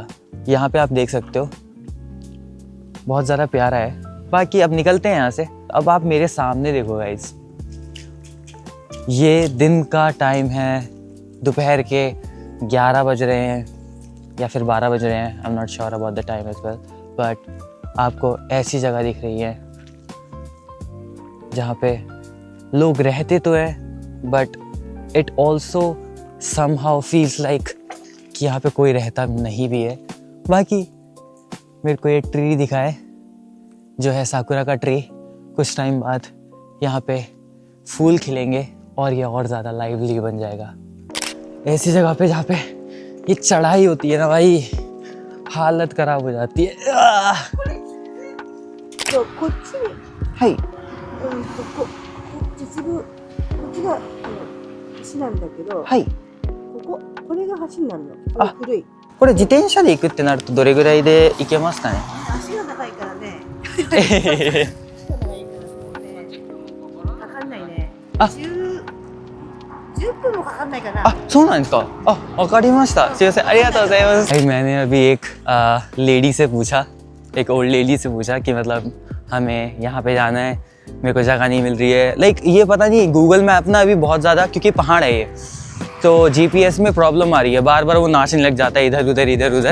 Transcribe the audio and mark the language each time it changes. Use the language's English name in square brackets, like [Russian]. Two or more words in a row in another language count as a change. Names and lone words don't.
[Hindi] यहाँ पे आप देख सकते हो, बहुत ज़्यादा प्यारा है। बाकी अब निकलते हैं यहाँ से। अब आप मेरे सामने देखो गाइस, ये दिन का टाइम है, दोपहर के 11 बज रहे हैं या फिर 12 बज रहे हैं। [English] I am not sure about the time as well, [Hindi] बट आपको ऐसी जगह दिख रही है जहाँ पे लोग रहते तो हैं, [English] but it also somehow feels like [Hindi] कि यहाँ पे कोई रहता नहीं भी है। बाकी मेरे को एक ट्री दिखा है जो है साकुरा का ट्री। कुछ टाइम बाद यहाँ पे फूल खिलेंगे और ये और ज़्यादा लाइवली बन जाएगा। ऐसी जगह पे जहाँ पे ये चढ़ाई होती है ना भाई, हालत खराब हो जाती है। [Japanese] そうこっちに、はい。実部こっちが橋なんだけど、はい。これが橋になるの。これ古い。これ自転車で行くってなるとどれぐらいで行けますかね。足が長いからね。足が長いからそうね。かかんないね。あ 10分もかかんないかな。あ、そうなんですか。あ、わかりました。すいません、ありがとうございます。 [Hindi] मैंने अभी एक लेडी से पूछा, एक [English] old lady [Hindi] से पूछा कि मतलब हमें यहाँ पे जाना है, मेरे को जगह नहीं मिल रही है। लाइक ये पता नहीं गूगल मैप ना अभी बहुत ज़्यादा, क्योंकि पहाड़ है ये, तो जीपीएस में प्रॉब्लम आ रही है, बार बार वो नाचने लग जाता है इधर उधर।